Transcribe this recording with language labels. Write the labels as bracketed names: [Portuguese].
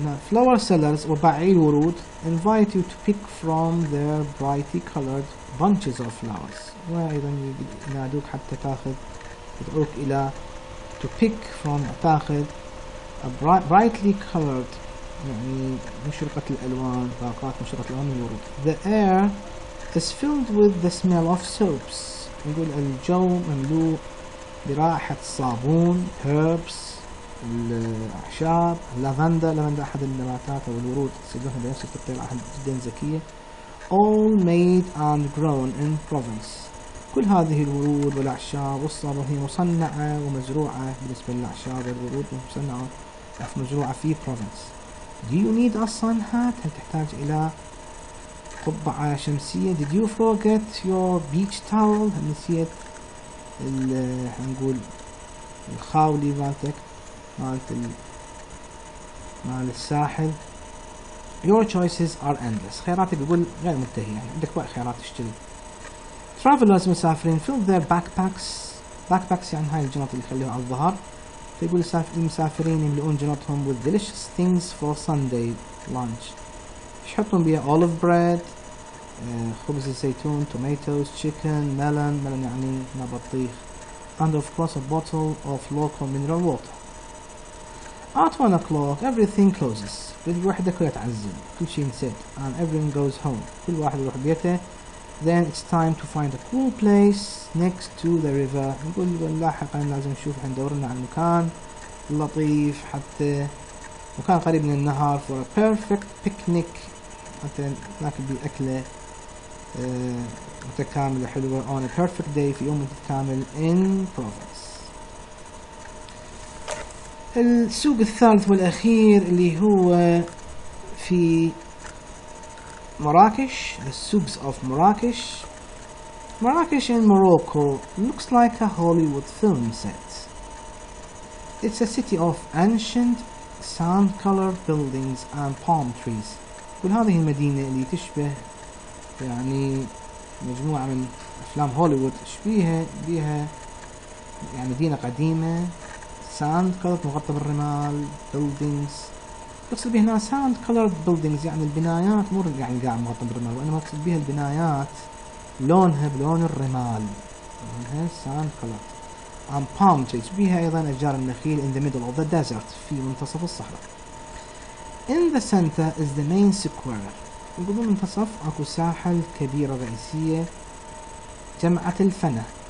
[English] flower sellers [Arabic] وباعي الورود [English] invite you to pick from their brightly colored bunches of flowers، [Arabic] وأيضا ينادوك حتى تاخذ، يدعوك إلى [English] to pick from، [Arabic] تاخذ [English] brightly colored [Arabic] يعني مشرقة الألوان، باقات مشرقة الألوان من الورود. [English] The air is filled with the smell of soaps، [Arabic] يقول الجو مملوء برائحة الصابون [English] herbs [Arabic] الأعشاب. لافندا أحد النباتات أو الورود تسيبونها بنفس الطريقة جدا ذكية. [English] all made and grown in Provence، [Arabic] كل هذه الورود والأعشاب والصابون هي مصنعة ومزروعة بالنسبة للأعشاب والورود مصنعة مزروعة في Provence. do you need a sun hat، هل تحتاج إلى قبعة شمسية؟ did you forget your beach towel، هل نسيت هنقول الخاولي مالتك مال الساحل. [English] your choices are endless، [Arabic] خياراتك بيقول غير منتهية يعني عندك بقى خيارات تشتري. [English] travelers [Arabic] مسافرين [English] fill their backpacks [Arabic] يعني هاي الجنط اللي يخليها على الظهر، فيقول المسافرين يملؤون جنطهم [English] with delicious things for Sunday lunch، [Arabic] يحطون بيها [English] olive bread [Arabic] خبز الزيتون [English] tomatoes chicken melon [Arabic] يعني بطيخ [English] and of course a bottle of local mineral water. at 1 o'clock everything closes، [Arabic] بالوحدة كلها تعزل كل شيء نسيت [English] and everyone goes home، [Arabic] كل واحد يروح بيته. [English] then it's time to find a cool place next to the river، [Arabic] نقول لاحقا لازم نشوف ندور لنا على المكان اللطيف حتى مكان قريب من النهر [English] for a perfect picnic، [Arabic] حتى ناكل بأكلة متكاملة حلوة [English] on a perfect day [Arabic] في يوم متكامل [English] in Provence. [Arabic] السوق الثالث والأخير اللي هو في مراكش. [English] The souks of Marrakesh. Marrakesh in Morocco looks like a Hollywood film set. It's a city of ancient sand-colored buildings and palm trees. [Arabic] وهذه المدينة اللي تشبه يعني مجموعة من أفلام هوليوود بيها يعني مدينة قديمة sand-colored مغطى بالرمال buildings. يقصد بها هنا [English] sand-colored buildings [Arabic] يعني البنايات مو يعني قاعد مغطى بالرمال، وإنما يقصد بها البنايات لونها بلون الرمال، لونها sand-colored. [English] and palm trees [Arabic] بها أيضا أشجار النخيل [English] in the middle of the desert [Arabic] في منتصف الصحراء. [English] In the center is the main square. [Arabic] يقول بالمنتصف أكو ساحة كبيرة رئيسية جمعة الفنة.